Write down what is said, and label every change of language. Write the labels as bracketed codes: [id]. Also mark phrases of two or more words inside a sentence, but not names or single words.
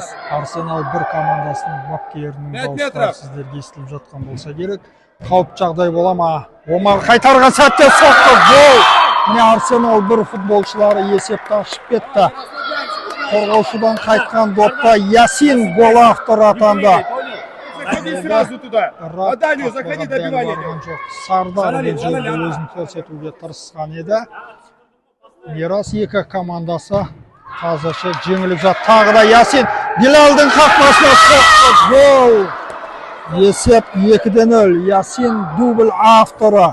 [kk] Арсенал 1 командасының бапкерінің дауыстары сіздерге естіліп жатқан болса керек. Қауіп жағдай бола ма? Омар қайтарған сәтте соқты гол. Міне Арсенал 1 футболшылары есепті ашып кетті. Қорғаушыдан қайтқан допта Ясин гол авторы атанды. [ru] Заходи сразу туда. Даню, заходи, добивание. [kk] Сардар бұл жерде өзін көрсетуге тырысқан еді. Мирас 2 командасы қазірше жеңіліп жатты. Тағы да Ясин Билалдың қақпасына соқты гол. Есеп 2-0. Ясин дубль авторы.